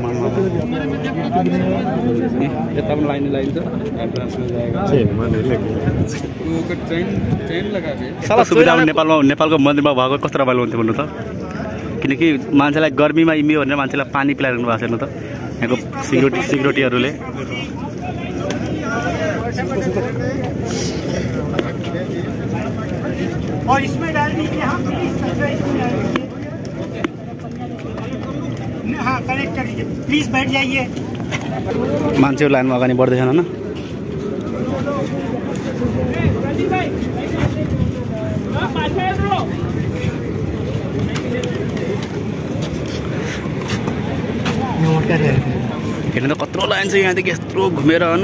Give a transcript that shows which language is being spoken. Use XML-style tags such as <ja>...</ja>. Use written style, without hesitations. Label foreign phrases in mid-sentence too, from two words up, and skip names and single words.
<ne>यता पनि लाइन छ। साला सुविधा नेपालको मन्दिरमा भएको कस्तो रमाइलो हुन्थ्यो भन्नु त। किनकि मान्छेलाई गर्मीमा इम्यो भनेर मान्छेलाई पानी पिलाइरहनु भएको छ हेर्नु त यहाँको सिक्युरिटीहरूले।</ne> <hi>और इसमें डाल दीजिए। हाँ कनेक्ट कर दीजिए प्लीज, बैठ जाइए।</hi> <ne>मान्छेहरू लाइनमा अगाडि बढ्दैछन् होइन। हेर्नु त कत्रो लाइन छ यहाँदेखि यत्रो घुमेर होइन।</ne>